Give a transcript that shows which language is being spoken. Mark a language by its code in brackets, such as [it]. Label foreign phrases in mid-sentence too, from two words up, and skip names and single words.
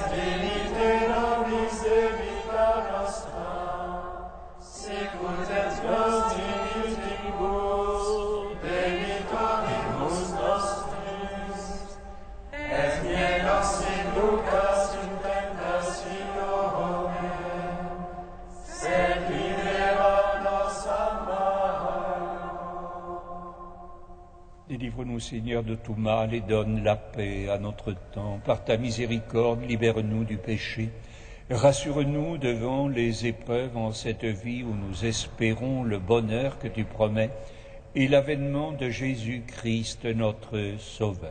[la] dimite nobis debita nostra, sicut et nos dimittimus debitoribus nostris, et ne nos inducas in tentationem, sed libera nos a malo. [fr] Délivre-nous, Seigneur, de tout mal et donne la paix à notre temps. Par ta miséricorde, libère-nous du péché. Rassure-nous devant les épreuves en cette vie où nous espérons le bonheur que tu promets et l'avènement de Jésus-Christ, notre Sauveur.